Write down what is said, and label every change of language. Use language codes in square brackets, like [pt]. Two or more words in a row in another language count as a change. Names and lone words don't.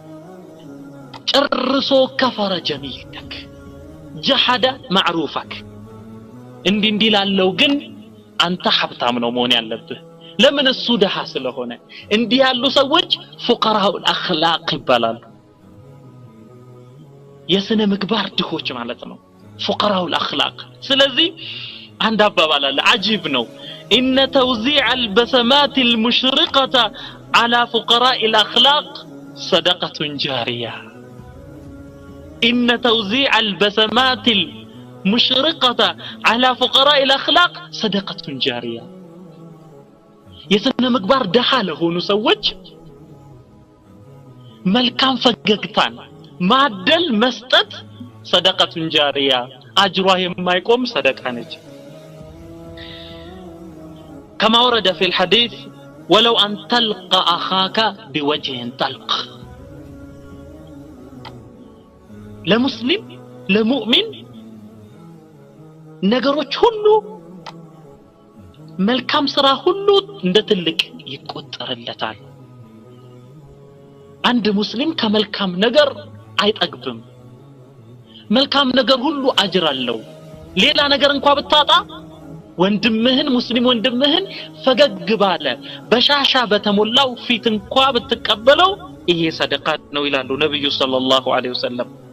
[am] ጨርሶ [ar] كفر جميلك جحد معروفك [am] እንዲህ ላለው ግን አንተ ሀብታም ነው መሆን ያለብህ ለምን እሱ ደሃ ስለሆነ እንዲህ ያሉ ሰዎች [ar] فقراء الأخلاق [am] ይባላሉ የስነ ምግባር ድሆች ማለት ነው [ar] فقراء الأخلاق [am] ስለዚህ አንድ አባባል አለ አጂብ ነው [ar] ان توزيع البسمات المشرقه على فقراء الاخلاق صدقه جاريه ان توزيع البسمات المشرقه على فقراء الاخلاق صدقه جاريه [am] የስነ ምግባር ደሃ ለሆኑ ሰዎች መልካም ፈገግታን ማደል መስጠት [ar] صدقه جاريه [am] አጅሯ የማይቆም ሰደቃ ነች [ar] كما ورد في الحديث ولو أن تلقى أخاك بوجه طلق لمسلم لمؤمن [am] ነገሮች ሁሉ መልካም ስራ ሁሉ እንደትልቅ ይቆጠርለታል አንድ ሙስሊም ከመልካም ነገር አይጠግብም መልካም ነገር ሁሉ አጅር አለው ሌላ ነገር እንኳን ብታጣ ወንድምህን ሙስሊም ወንድምህን ፈገግ ባለ በሻሻ በተሞላው ፊት እንኳን ብትቀበለው ይሄ ሰደቃ ነው ይላሉ ነብዩ [ar] صلى الله عليه وسلم